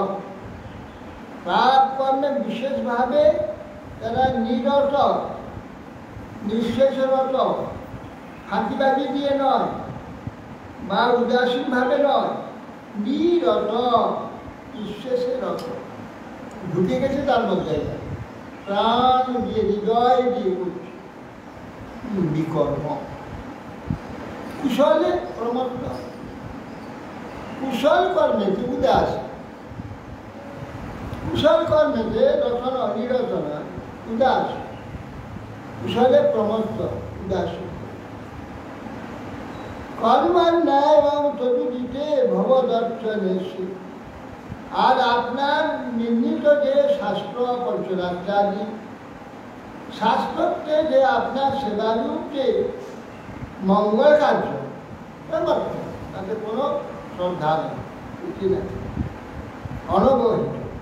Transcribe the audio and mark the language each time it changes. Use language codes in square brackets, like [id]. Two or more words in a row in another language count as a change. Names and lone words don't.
[bn] পাপ কর্মে বিশেষভাবে তারা নিরত, নিঃশেষরত, ফাঁকিবাজি দিয়ে নয় বা উদাসীনভাবে নয়, নিরত, নিঃশেষে রত, ঢুকে গেছে তার মধ্যে, প্রাণ দিয়ে, হৃদয় দিয়ে করছে বিকর্ম। কুশলে প্রমত্ত, কুশল কর্মেতে উদাস, কুশল কর্মেতে রচন নিরচনা উদাস, কুশলে প্রমত্ত উদাস। কর্মান্যায় এবং চতুর্দিকে ভবদর্শনেষু, আর আপনার নির্মিত যে শাস্ত্র পঞ্চরাত্রাদি, শাস্ত্রকে যে আপনার সেবারূপ যে মঙ্গল কার্য, তাতে কোনো শ্রদ্ধা নেই, উঠি নেই, অনবহিত।